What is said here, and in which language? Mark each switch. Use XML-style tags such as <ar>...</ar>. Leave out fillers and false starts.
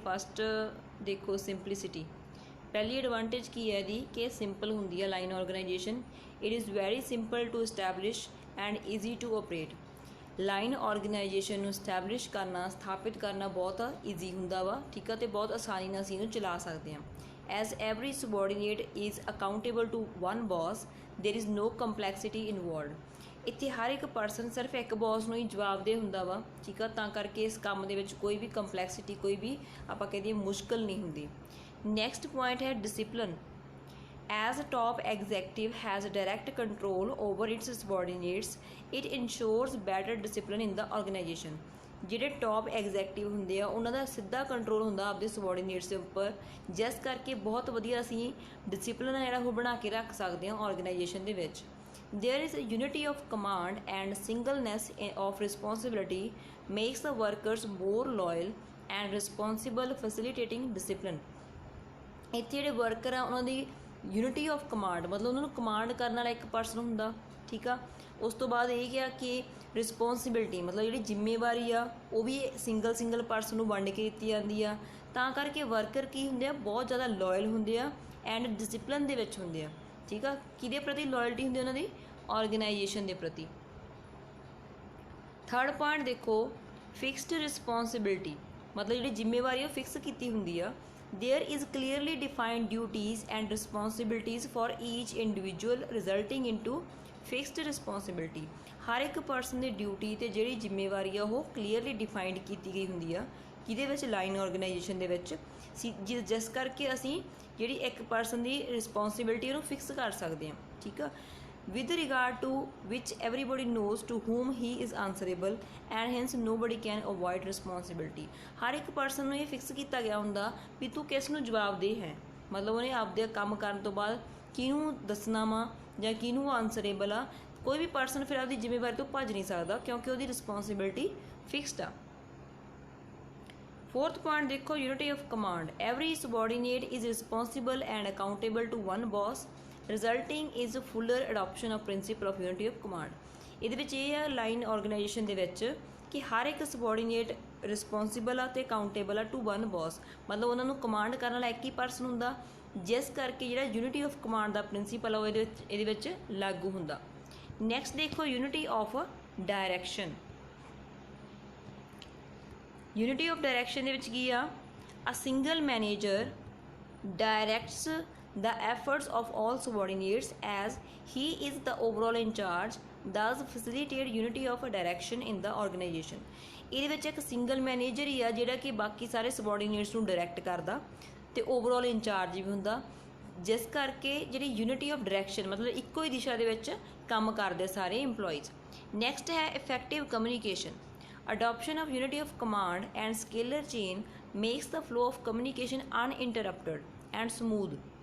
<pa>First ਦੇਖੋ simplicity. ਪਹਿਲੀ advantage ਕੀ ਹੈ ਇਹਦੀ ਕਿ ਸਿੰਪਲ ਹੁੰਦੀ ਹੈ line organisation.</pa> <en>It is very simple to establish and easy to operate.</en> <pa>Line organisation ਨੂੰ ਸਟੈਬਲਿਸ਼ ਕਰਨਾ, ਸਥਾਪਿਤ ਕਰਨਾ ਬਹੁਤ ਈਜ਼ੀ ਹੁੰਦਾ ਵਾ, ਠੀਕ ਆ, ਅਤੇ ਬਹੁਤ ਆਸਾਨੀ ਨਾਲ ਅਸੀਂ ਇਹਨੂੰ ਚਲਾ ਸਕਦੇ ਹਾਂ।</pa> <en>As every subordinate is accountable to one boss, there is no complexity involved।</en> <pa>ਇੱਥੇ ਹਰ ਇੱਕ ਪਰਸਨ ਸਿਰਫ ਇੱਕ ਬੌਸ ਨੂੰ ਹੀ ਜਵਾਬਦੇਹ ਹੁੰਦਾ ਵਾ, ਠੀਕ ਆ, ਤਾਂ ਕਰਕੇ ਇਸ ਕੰਮ ਦੇ ਵਿੱਚ ਕੋਈ ਵੀ ਕੰਪਲੈਕਸਿਟੀ, ਕੋਈ ਵੀ ਆਪਾਂ ਕਹਿ ਦਈਏ ਮੁਸ਼ਕਲ ਨਹੀਂ ਹੁੰਦੀ। ਨੈਕਸਟ ਪੁਆਇੰਟ ਹੈ discipline.</pa> <en>As a top executive has direct control over its subordinates, it ensures better discipline in the organization।</en> <pa>ਜਿਹੜੇ ਟੌਪ ਐਗਜ਼ੈਕਟਿਵ ਹੁੰਦੇ ਆ ਉਹਨਾਂ ਦਾ ਸਿੱਧਾ ਕੰਟਰੋਲ ਹੁੰਦਾ ਆਪਦੇ ਸਬੋਰਡੀਨੇਟਸ ਦੇ ਉੱਪਰ, ਜਿਸ ਕਰਕੇ ਬਹੁਤ ਵਧੀਆ ਅਸੀਂ ਡਿਸਿਪਲਿਨ ਜਿਹੜਾ ਉਹ ਬਣਾ ਕੇ ਰੱਖ ਸਕਦੇ ਹਾਂ ਆਰਗੇਨਾਈਜੇਸ਼ਨ ਦੇ ਵਿੱਚ।</pa> <en>There is a unity of command and singleness of responsibility makes the workers more loyal and responsible, facilitating discipline.</en> <pa>ਇੱਥੇ ਜਿਹੜੇ ਵਰਕਰ ਆ ਉਹਨਾਂ ਦੀ ਯੂਨਿਟੀ ਆਫ ਕਮਾਂਡ ਮਤਲਬ ਉਹਨਾਂ ਨੂੰ ਕਮਾਂਡ ਕਰਨ ਵਾਲਾ ਇੱਕ ਪਰਸਨ ਹੁੰਦਾ, ਠੀਕ ਆ। ਉਸ ਤੋਂ ਬਾਅਦ ਇਹ ਕਿਹਾ ਕਿ ਰਿਸਪੋਂਸੀਬਿਲਿਟੀ ਮਤਲਬ ਜਿਹੜੀ ਜ਼ਿੰਮੇਵਾਰੀ ਆ ਉਹ ਵੀ ਸਿੰਗਲ ਪਰਸਨ ਨੂੰ ਵੰਡ ਕੇ ਦਿੱਤੀ ਜਾਂਦੀ ਆ, ਤਾਂ ਕਰਕੇ ਵਰਕਰ ਕੀ ਹੁੰਦੇ ਆ, ਬਹੁਤ ਜ਼ਿਆਦਾ ਲੋਇਲ ਹੁੰਦੇ ਆ ਐਂਡ ਡਿਸਿਪਲਿਨ ਦੇ ਵਿੱਚ ਹੁੰਦੇ ਆ, ਠੀਕ ਆ। ਕਿਹਦੇ ਪ੍ਰਤੀ ਲੋਇਲਟੀ ਹੁੰਦੀ ਉਹਨਾਂ ਦੀ? ਆਰਗੇਨਾਈਜੇਸ਼ਨ ਦੇ ਪ੍ਰਤੀ। ਥਰਡ ਪੁਆਇੰਟ ਦੇਖੋ, ਫਿਕਸਡ ਰਿਸਪੋਂਸੀਬਿਲਿਟੀ ਮਤਲਬ ਜਿਹੜੀ ਜ਼ਿੰਮੇਵਾਰੀ ਉਹ ਫਿਕਸ ਕੀਤੀ ਹੁੰਦੀ ਆ।</pa> <en>There is clearly defined duties and responsibilities for each individual resulting into fixed responsibility।</en> <pa>ਹਰ ਇੱਕ ਪਰਸਨ ਦੀ ਡਿਊਟੀ ਅਤੇ ਜਿਹੜੀ ਜ਼ਿੰਮੇਵਾਰੀ ਆ ਉਹ ਕਲੀਅਰਲੀ ਡਿਫਾਈਨਡ ਕੀਤੀ ਗਈ ਹੁੰਦੀ ਆ, ਕਿਹਦੇ ਵਿੱਚ? ਲਾਈਨ ਆਰਗੇਨਾਈਜੇਸ਼ਨ ਦੇ ਵਿੱਚ। ਜਿਸ ਕਰਕੇ ਅਸੀਂ ਜਿਹੜੀ ਇੱਕ ਪਰਸਨ ਦੀ ਰਿਸਪੋਂਸੀਬਿਲਿਟੀ ਉਹਨੂੰ ਫਿਕਸ ਕਰ ਸਕਦੇ ਹਾਂ, ਠੀਕ ਆ।</pa> <en>with regard to which everybody knows to whom he is answerable and hence nobody can avoid responsibility।</en> <pa>ਹਰ ਇੱਕ ਪਰਸਨ ਨੂੰ ਇਹ ਫਿਕਸ ਕੀਤਾ ਗਿਆ ਹੁੰਦਾ ਵੀ ਤੂੰ ਕਿਸ ਨੂੰ ਜਵਾਬਦੇਹ ਹੈ, ਮਤਲਬ ਉਹਨੇ ਆਪਦੇ ਕੰਮ ਕਰਨ ਤੋਂ ਬਾਅਦ ਕਿਹਨੂੰ ਦੱਸਣਾ ਵਾ ਜਾਂ ਕਿਹਨੂੰ ਆਨਸਰੇਬਲ ਆ। ਕੋਈ ਵੀ ਪਰਸਨ ਫਿਰ ਆਪਦੀ ਜ਼ਿੰਮੇਵਾਰੀ ਤੋਂ ਭੱਜ ਨਹੀਂ ਸਕਦਾ ਕਿਉਂਕਿ ਉਹਦੀ ਰਿਸਪੋਂਸੀਬਿਲਿਟੀ ਫਿਕਸਡ ਆ।</pa> <en>Fourth point देखो, unity of command. Every subordinate is responsible and accountable to one boss, resulting is fuller adoption of principle of unity of command.</en> <pa>ਇਹਦੇ ਵਿੱਚ ਇਹ ਆ ਲਾਈਨ ਆਰਗੇਨਾਈਜੇਸ਼ਨ ਦੇ ਵਿੱਚ ਕਿ ਹਰ ਇੱਕ ਸਬੋਰਡੀਨੇਟ ਰਿਸਪੋਂਸੀਬਲ ਆ ਅਤੇ ਅਕਾਊਂਟੇਬਲ ਆ</pa> <en>to one boss,</en> <pa>ਮਤਲਬ ਉਹਨਾਂ ਨੂੰ ਕਮਾਂਡ ਕਰਨ ਵਾਲਾ ਇੱਕ ਹੀ ਪਰਸਨ ਹੁੰਦਾ, ਜਿਸ ਕਰਕੇ ਜਿਹੜਾ unity of command ਦਾ principal ਆ ਉਹ ਇਹਦੇ ਵਿੱਚ ਲਾਗੂ ਹੁੰਦਾ। ਨੈਕਸਟ ਦੇਖੋ, unity of direction. Unity of direction ਦੇ ਵਿੱਚ ਕੀ ਆ?</pa> <en>A single manager directs the efforts of all subordinates as he is the overall in charge, thus facilitate unity of direction in the organization।</en> <pa>ਇਹਦੇ ਵਿੱਚ ਇੱਕ ਸਿੰਗਲ ਮੈਨੇਜਰ ਹੀ ਆ ਜਿਹੜਾ ਕਿ ਬਾਕੀ ਸਾਰੇ ਸਬੋਰਡੀਨੇਟਸ ਨੂੰ ਡਾਇਰੈਕਟ ਕਰਦਾ ਅਤੇ ਓਵਰਆਲ ਇੰਚਾਰਜ ਵੀ ਹੁੰਦਾ, ਜਿਸ ਕਰਕੇ ਜਿਹੜੀ ਯੂਨਿਟੀ ਆਫ ਡਾਇਰੈਕਸ਼ਨ ਮਤਲਬ ਇੱਕੋ ਹੀ ਦਿਸ਼ਾ ਦੇ ਵਿੱਚ ਕੰਮ ਕਰਦੇ ਸਾਰੇ ਇੰਪਲੋਈਜ਼। ਨੈਕਸਟ ਹੈ effective communication.</pa> <en>Adoption of unity of command and scalar chain makes the flow of communication uninterrupted and smooth।</en>